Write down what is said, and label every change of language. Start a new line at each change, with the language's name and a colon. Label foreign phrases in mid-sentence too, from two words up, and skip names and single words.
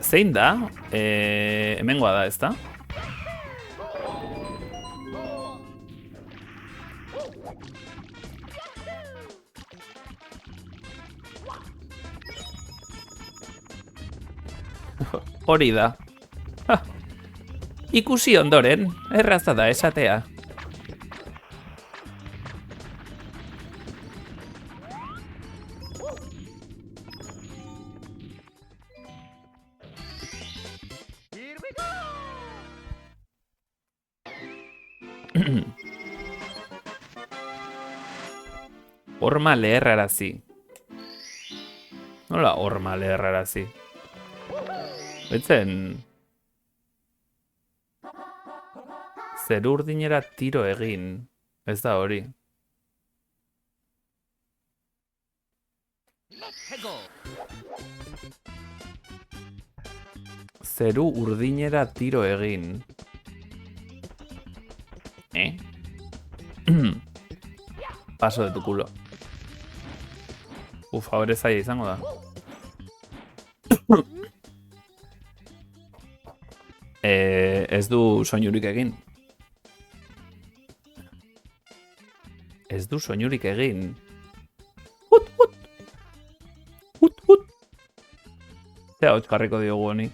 Basque: Zein da? Hemengoa da, ezta? Hori da. Ikusi ondoren, erraza da esatea.
English: Here we go!
Basque: Horma leherrarazi. Nola horma leherrarazi? Betzen... Zeru urdinera tiro egin. Ez da hori.
English: Let's go!
Basque: Zeru urdinera tiro egin.
Spanish: Paso de tu culo.
Basque: Hore zaila izango da. Ez du soinurik egin. Ez du soinurik egin. Hut! Zea hotz jarriko diogu honi.